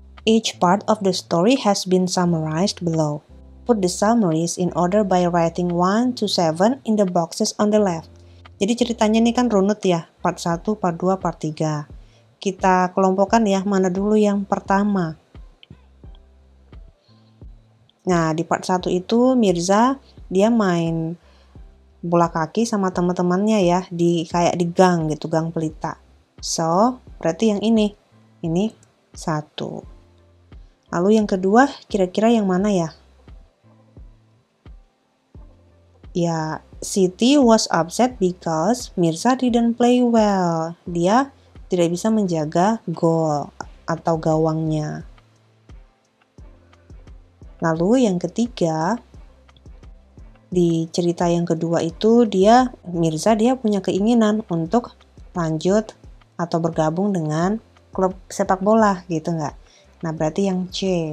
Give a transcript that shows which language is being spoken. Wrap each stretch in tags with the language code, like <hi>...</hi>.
<en>Each part of the story has been summarized below. Put the summaries in order by writing 1 to 7 in the boxes on the left.</en> <id>Jadi ceritanya ini kan runut ya, part 1, part 2, part 3. Kita kelompokkan ya, mana dulu yang pertama. Nah, di part 1 itu Mirza dia main bola kaki sama teman-temannya ya, kayak di gang gitu, gang pelita. So, berarti yang ini 1. Lalu yang kedua, kira-kira yang mana ya?</id> <en>Ya, Siti was upset because Mirza didn't play well.</en> <id>Dia tidak bisa menjaga gol atau gawangnya. Lalu yang ketiga, di cerita yang kedua itu Mirza punya keinginan untuk lanjut atau bergabung dengan klub sepak bola gitu nggak? Nah, berarti yang C.</id>